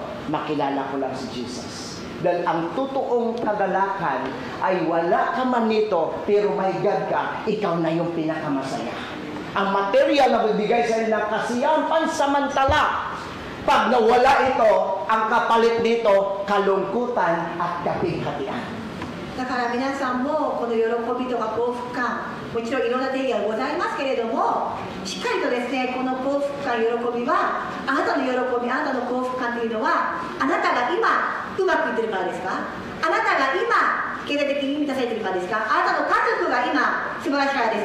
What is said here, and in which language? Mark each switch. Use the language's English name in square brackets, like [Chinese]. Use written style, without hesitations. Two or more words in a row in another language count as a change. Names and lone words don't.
[Filipino] Makilala ko lang si Jesus. Dahil ang totoong kagalakan ay wala ka man nito, pero may God ka, ikaw na yung pinakamasaya. Ang material na bibigay sa iyo ng kasiyahan pansamantala. Pag nawala ito, ang kapalit dito, kalungkutan at kapighatian. [Japanese] だから皆さんもこの喜びとか幸福感、もちろんいろんな定義がございますけれども、しっかりとですね、この幸福感、喜びは、あなたの喜び、あなたの幸福感というのは、あなたが今うまくいってるからですか？あなたが今経済的に満たされているからですか？あなたの家族が今素晴らしいからですか？